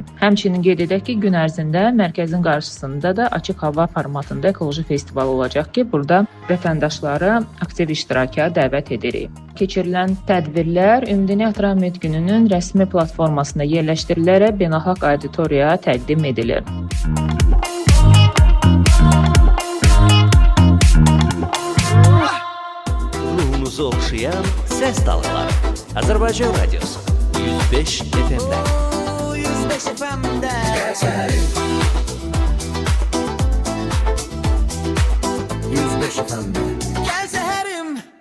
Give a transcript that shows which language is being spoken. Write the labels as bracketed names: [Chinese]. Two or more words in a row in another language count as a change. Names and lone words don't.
[Azerbaijani] Həmçinin qeyd edək ki, gün ərzində mərkəzin qarşısında da açıq hava formatında ekoloji festival olacaq ki, burada vətəndaşları aktiv iştiraka dəvət edirik. Keçirilən tədbirlər Ümumdünya Ətraf Mühit Gününün rəsmi platformasında yerləşdirilərək beynəlxalq auditoriyaya təqdim edilir. [Turkish] Ruhunuzu okşayan ses dalgaları. Azerbaycan Radyosu 105 FM'de. 105 FM'de. Gel 105 FM'de. Gel seherim.